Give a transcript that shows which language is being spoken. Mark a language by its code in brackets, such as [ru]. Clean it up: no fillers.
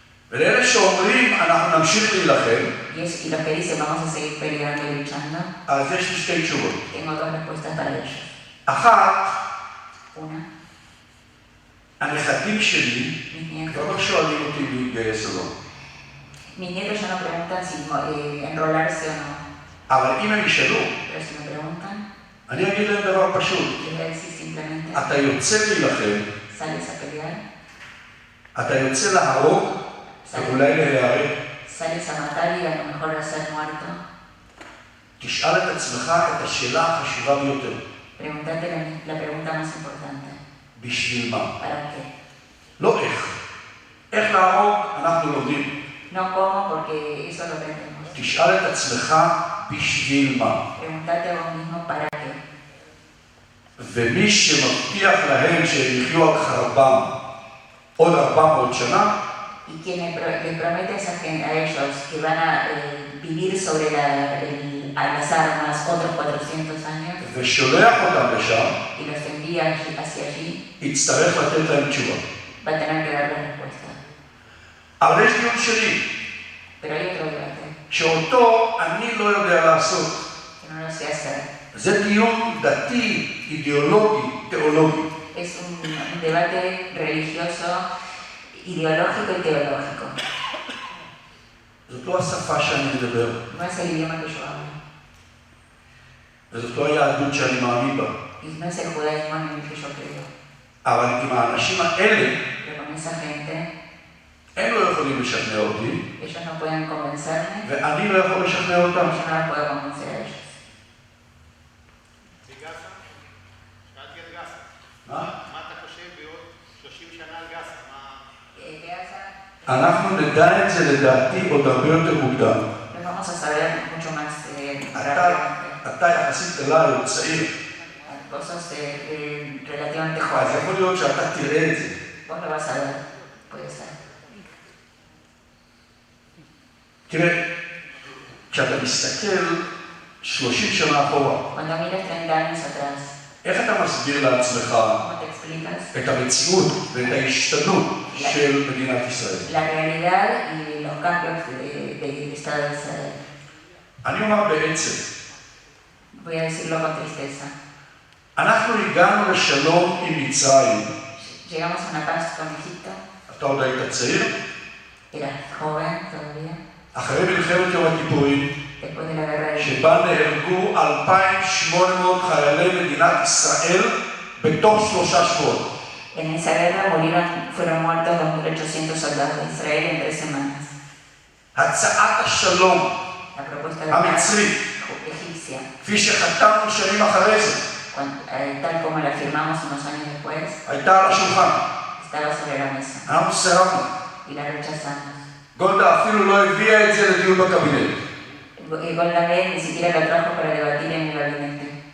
[he] ולאלה שאומרים אנחנו נמשיך להילחם, [es] Y los que dicen vamos a seguir peleando y luchando, [he] אז יש לי שתי תשובות. [es] tengo dos respuestas para ellos. [he] אחת, [es] Una, [he] הנכדים שלי [es] mis [he] כבר לא [es] nietos. [he] שואלים אותי להתגייס או לא. [es] Mis nietos ya no preguntan si enrolarse o no, [he] אבל אם הם ישאלו, [es] pero si me preguntan, [he] אני אגיד להם דבר פשוט. [es] les voy a decir simplemente, [he] אתה יוצא להילחם, [es] sales a pelear, [he] אתה יוצא להרוג, ואולי להיהרג. [es] sales a matar y a lo mejor a ser muerto. [he] תשאל את עצמך את השאלה החשובה ביותר. [es] Pregúntate la pregunta más importante. [he] בשביל מה? [es] ¿Para qué? [he] לא איך. איך להרוג אנחנו לומדים. [es] No cómo, porque eso lo aprendemos. [he] תשאל את עצמך בשביל מה. [es] Pregúntate a vos mismo para qué. [he] ומי שמבטיח להם שהם יחיו על חרבם עוד 400 שנה, [es] Y quien les promete a ellos que van a vivir sobre las armas otros 400 años, [he] ושולח אותם לשם, [es] y los envía hacia allí, [he] יצטרך לתת להם תשובה. [es] va a tener que dar la respuesta. [he] אבל יש דיון שני, [es] Pero hay otro debate [he] שאותו אני לא יודע לעשות. [es] que no lo sé hacer. [he] זה דיון דתי, אידיאולוגי, תיאולוגי. [es] Es un debate religioso, ideológico y teológico. [he] זאת לא השפה שאני מדבר, [es] No es el idioma que yo hablo. [he] וזאת לא היהדות שאני מאמין בה. [es] Y no es el judaísmo en el que yo creo. [he] אבל עם האנשים האלה, [es] Pero con esa gente, [he] הם לא יכולים לשכנע אותי, [es] ellos no pueden convencerme, [he] ואני לא יכול לשכנע אותם. [es] yo no los puedo convencer a ellos. [he] בגאזה? שאלתי על גאזה. מה אתה חושב בעוד 30 שנה על גאזה? אנחנו נדע את זה לדעתי עוד הרבה יותר מוקדם. [es] Lo vamos a saber mucho más rápidamente. [he] אתה יחסית אליי עוד צעיר. [es] Vos sos relativamente [he] אז [es] joven. [he] יכול להיות שאתה תראה את זה. [es] Vos lo vas a ver, puede ser. [he] תראה, כשאתה מסתכל 30 שנה אחורה, [es] Cuando miras 30 años atrás, [he] איך אתה מסביר לעצמך [es] ¿cómo te explicas [he] את המציאות ואת ההשתנות של מדינת ישראל? [es] la realidad y los cambios del Estado de Israel? [he] אני אומר בעצם, [es] Voy a decirlo con tristeza. [he] אנחנו הגענו לשלום עם מצרים. [es] Llegamos a una paz con Egipto, [he] אתה עוד היית צעיר? [es] eras joven todavía, [he] אחרי מלחמת יום הכיפורים, [es] después de la guerra de [he] שבה נהרגו 2,800 חיילי מדינת ישראל בתוך 3 שבועות. [es] En esa guerra fueron muertos 2.800 soldados de Israel en 3 semanas. [he] הצעת השלום [es] La propuesta de paz [he] המצרית, [es] egipcia, [he] כפי שחתמנו שנים אחרי זה, [es] tal como la firmamos unos años después, [he] הייתה על השולחן. [es] estaba sobre la mesa [he] אנחנו סירבנו. [es] y la rechazamos. [he] גולדה אפילו לא הביאה את זה לדיון בקבינט. [es] Golda Meir ni siquiera lo trajo para debatir en el gabinete.